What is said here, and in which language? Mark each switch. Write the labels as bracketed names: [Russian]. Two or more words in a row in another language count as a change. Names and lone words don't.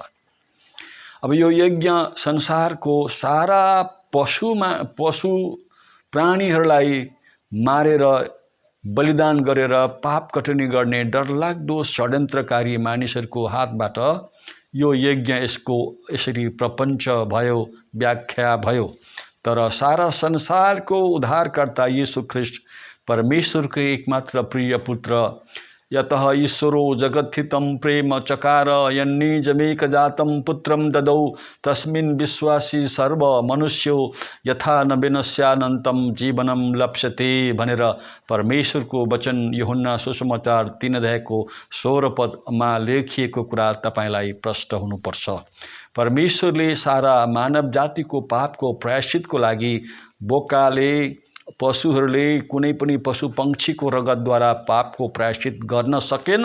[Nepali] अब यो यज्ञ संसारको सारा पशु प्राणीहरूलाई मारेर बलिदान गरेर पाप कटनी गर्ने डरलाग्दो षड्यन्त्रकारी मानिसहरूको हातबाट यो यज्ञ यसरी प्रपञ्च भयो, व्याख्या भयो। तर सारा संसारको उद्धारकर्ता यीशु ख्रीष्ट परमेश्वरको एकमात्र प्रिय पुत्र, [Sanskrit] यतः ईश्वरो जगत्थितं प्रेम चकार यन्निजमेकजातं पुत्रं ददौ तस्मिन् विश्वासी सर्व मनुष्यो यथा न विनश्यानन्तं जीवनं लप्स्यते [Nepali] भनेर परमेश्वरको वचन यूहन्ना सुसमाचार 3 अध्यायको 16 पदमा लेखिएको कुरा तपाईलाई प्रष्ट हुनुपर्छ। परमेश्वरले सारा मानव जातिको पापको प्रायश्चितको लागि बोकाले पशुहरूले कुनै पनि पशु पंक्षीको रगतद्वारा पापको प्रायश्चित गर्न सकेन।